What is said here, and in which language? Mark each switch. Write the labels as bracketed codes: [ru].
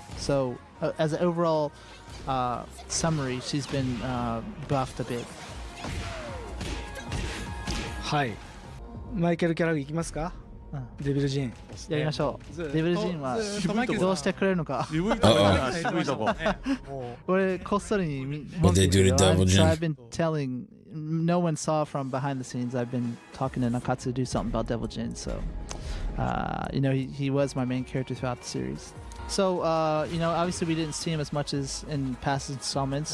[en] So as an overall summary, she's been buffed a bit. [ja] はいマイケルキャラグいきますかデビルジンやりましょう。デビルジンはどうしてくれるのか。渋いとこ俺こっそりに [en] What they do to Devil Jin? I've been telling, no one saw from behind the scenes. I've been talking to Nakatsu to do something about Devil Jin. So, he was my main character throughout the series. So, obviously we didn't see him as much as in past installments.